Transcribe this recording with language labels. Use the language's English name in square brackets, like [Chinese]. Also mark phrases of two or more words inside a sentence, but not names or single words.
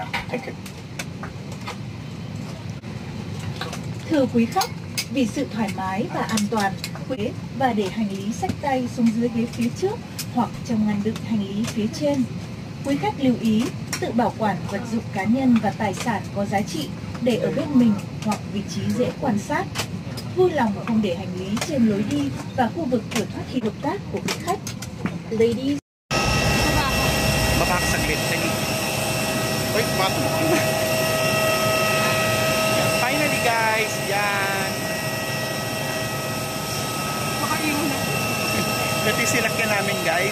[English] Thank you. [Vietnamese] Thưa quý khách, vì sự thoải mái và an toàn, và để hành lý xách tay xuống dưới ghế phía trước hoặc trong ngăn đựng hành lý phía trên. Quý khách lưu ý tự bảo quản vật dụng cá nhân và tài sản có giá trị để ở bên mình hoặc vị trí dễ quan sát. Vui lòng không để hành lý trên lối đi và khu vực cửa thoát hiểm hợp tác của quý khách. [English] Ladies. [Filipino] Baka saglit na ni. Uy, [English] finally guys, [Filipino] yan. Ito yung sinakyan namin guys.